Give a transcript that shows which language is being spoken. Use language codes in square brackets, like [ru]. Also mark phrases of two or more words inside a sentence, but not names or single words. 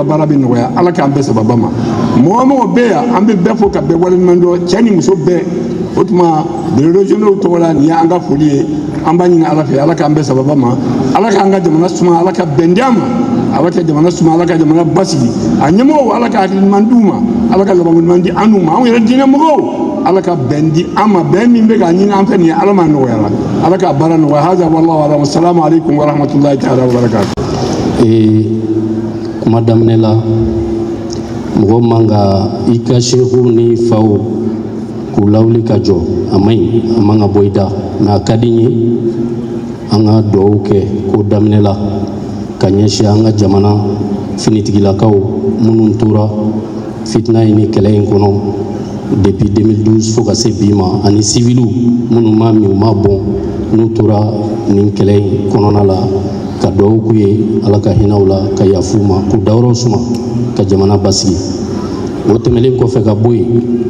[bm] baara bɛ nɔgɔya ala k'an bɛɛ sababa ma mɔgɔ mɔgɔ bɛ yan an bɛ bɛɛ fo ka bɛɛ waleɲuman dɔn cɛ ni muso bɛɛ o tuma [fr] bureau régionaux [bm] tɔgɔ la nin ye an ka foli ye an b'a ɲini ala fɛ ala k'an bɛɛ sababa ma ala k'an ka jamana suma ala ka bɛn di an ma ala ka jamana suma ala ka jamana basigi a ɲɛmɔgɔw ala ka hakili ɲuman d'u ma ala ka laban ɲuman di an ma anw yɛrɛ diinɛ mɔgɔw ala ka bɛn di an ma bɛn min bɛ k'a ɲini an fɛ nin ye ala m'a nɔgɔya la ala ka baara nɔgɔya [ar] هذا والله أعلم السلام عليكم ورحمة الله تعالى وبركاته. [bm] Kuma daminɛ la mɔgɔ man ka i ka sehu ni faw k'u lawuli ka jɔ a man ɲi a man ka bɔ i da mɛ a ka di n ye an ka dugawu kɛ ko daminɛ la ka ɲɛsin an ka jamana finitigilakaw minnu tora fitina in ni kɛlɛ in kɔnɔ depuis 2012 fo ka se bi ma ani civiliw minnu m'a min u m'a bɔn n'u tora nin kɛlɛ in kɔnɔna la ka dugawu k'u ye ala ka hinɛw la ka yafu ma k'u dayɔrɔ suma ka jamana basigi o tɛmɛlen kɔfɛ ka bɔ yen